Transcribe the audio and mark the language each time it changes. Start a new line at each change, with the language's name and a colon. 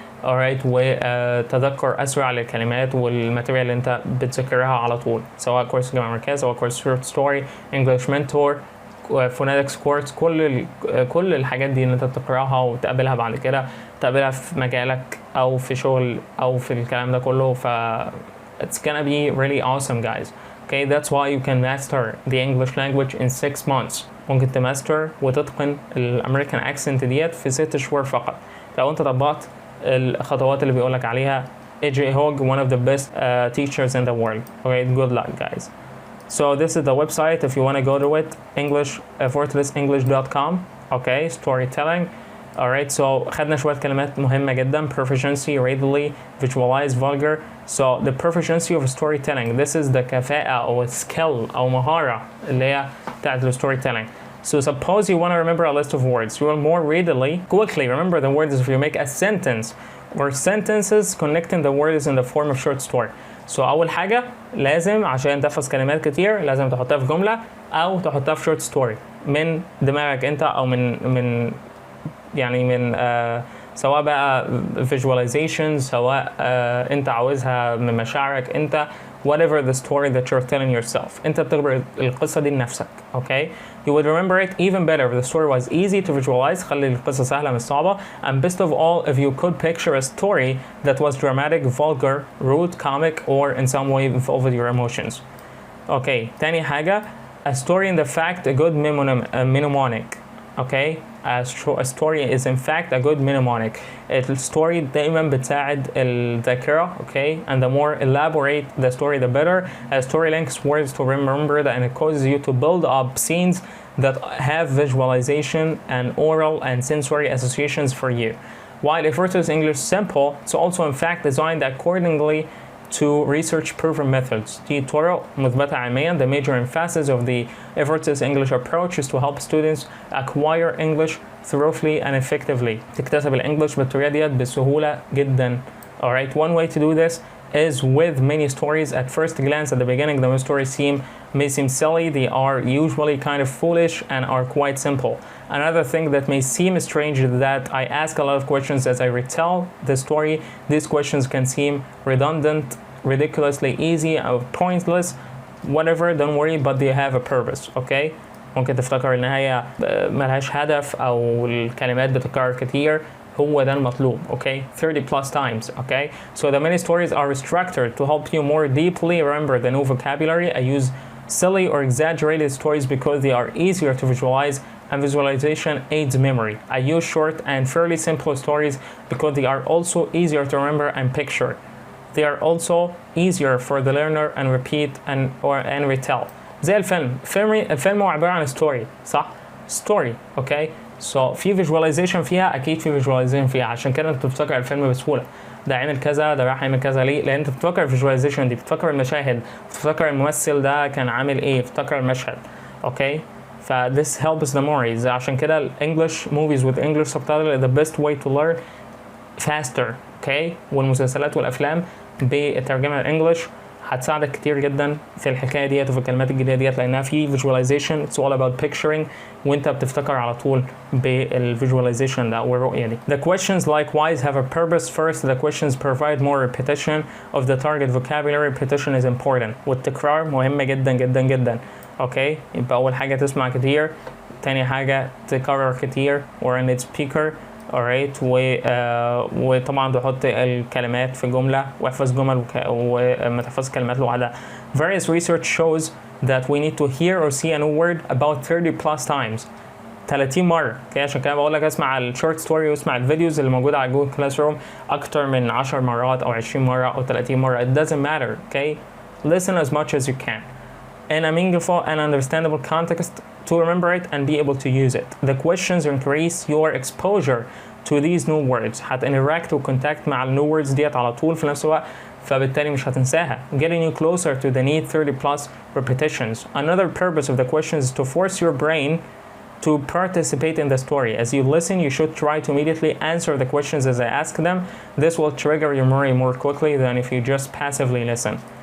Arabic: alright، وتذكر اسرع للكلمات والماتيريال اللي انت بتذكرها على طول، سواء كورس الجامعة الأمريكية، سواء كورس short story، English mentor، phonetics course، كل الحاجات دي اللي انت بتقراها وتقابلها بعد كده، تقابلها في مجالك او في شغل او في الكلام ده كله.
English: ف it's gonna be really awesome guys. Okay, that's why you can master the English language in 6 months.
Arabic: ممكن تماستر وتتقن الامريكان اكسنت ديت في 6 شهور فقط لو انت طبقت الخطوات اللي بيقولك عليها AJ Hogg,
English: one of the best teachers in the world. Okay, good luck guys. So this is the website if you want to go to it, effortlessenglish.com. okay, storytelling. alright, so
Arabic: خدنا شوية كلمات مهمة جدا:
English: proficiency, readily, visualize, vulgar. So the proficiency of storytelling, this is the كفاءة أو skill أو مهارة
Arabic: اللي هي بتاعت
English: storytelling. So suppose you want to remember a list of words, you will more readily, quickly remember the words if you make a sentence or sentences connecting the words in the form of short story.
Arabic: So أول حاجة لازم عشان تحفظ كلمات كتير لازم تحطها في جملة أو تحطها في short story من دماغك أنت أو من سواء بقى visualization، سواء أنت عاوزها من مشاعرك أنت،
English: whatever the story that you're telling yourself.
Arabic: أنت بتخبر القصة دي لنفسك.
English: okay, you would remember it even better if the story was easy to visualize.
Arabic: خلي القصة سهلة مش صعبة.
English: And best of all, if you could picture a story that was dramatic, vulgar, rude, comic, or in some way involved your emotions. okay,
Arabic: تاني حاجة,
English: a story in the fact a good mnemonic. okay, a story is in fact a good mnemonic.
Arabic: الستوري دايما بتساعد الذاكرة.
English: okay, and the more elaborate the story the better. A story links words to remember that, and it causes you to build up scenes that have visualization and oral and sensory associations for you. While effortless English simple, it's also in fact designed accordingly to research proven methods.
Arabic: دي طرق مثبتة علميا.
English: The major emphasis of the effortless English approach is to help students acquire English thoroughly and effectively.
Arabic: تكتسب الانجليش بالطريقة ديت بسهولة جدا.
English: Alright, one way to do this is with many stories. At first glance, at the beginning, the stories may seem silly. They are usually kind of foolish and are quite simple. Another thing that may seem strange is that I ask a lot of questions as I retell the story. These questions can seem redundant, ridiculously easy, or pointless, whatever, don't worry, but they have a purpose, okay?
Arabic: ممكن تفتكر ان هي ملهاش هدف او الكلمات بتتكرر كتير. هو ده المطلوب, okay?
English: 30 plus times, okay? So the many stories are structured to help you more deeply remember the new vocabulary. I use silly or exaggerated stories because they are easier to visualize, and visualization aids memory. I use short and fairly simple stories because they are also easier to remember and picture. They are also easier for the learner and repeat and retell.
Arabic: زي الفيلم هو عبارة عن story, صح؟ story, okay? So في visualization فيها, أكيد في visualization فيها, عشان كده أنت بتفتكر الفيلم بسهولة. ده عمل كذا, ده راح يعمل كذا, ليه؟ لأن أنت بتفكر visualization دي, بتفكر المشاهد, بتفكر الممثل ده كان عامل إيه, بتفكر المشهد, okay?
English: ف this helps the memories.
Arabic: عشان كده
English: English movies with English subtitle is the best way to learn faster, okay?
Arabic: والمسلسلات والأفلام بالترجمة الإنجليش هتساعدك كتير جدا في الحكايه ديت وفي الكلمات الجديده ديت, لانها في visualization.
English: It's all about picturing,
Arabic: وانت بتفتكر على طول بالvisualization ده والرؤيه دي.
English: The questions likewise have a purpose. First, the questions provide more repetition of the target vocabulary. Repetition is important.
Arabic: والتكرار مهم جدا جدا جدا. اوكي, يبقى اول حاجه تسمع كتير, تاني حاجه تكرر كتير or in its speaker. alright, وطبعا تحط الكلمات في جملة واحفظ جمل وما تحفظ كلمات لوحدها.
English: Various research shows that we need to hear or see a new word about 30 plus times.
Arabic: 30 مرة. okay, عشان كده بقول لك اسمع الشورت ستوري واسمع الفيديوز اللي موجودة على جوجل كلاس روم أكتر من 10 مرات أو 20 مرة أو 30 مرة.
English: It doesn't matter. Okay, listen as much as you can in a meaningful and understandable context to remember it and be able to use it. The questions increase your exposure to these new words.
Arabic: هتinteract وcontact مع new words ديت على طول في نفس الوقت, فبالتالي مش هتنساها.
English: Getting you closer to the need 30 plus repetitions. Another purpose of the questions is to force your brain to participate in the story. As you listen, you should try to immediately answer the questions as I ask them. This will trigger your memory more quickly than if you just passively listen.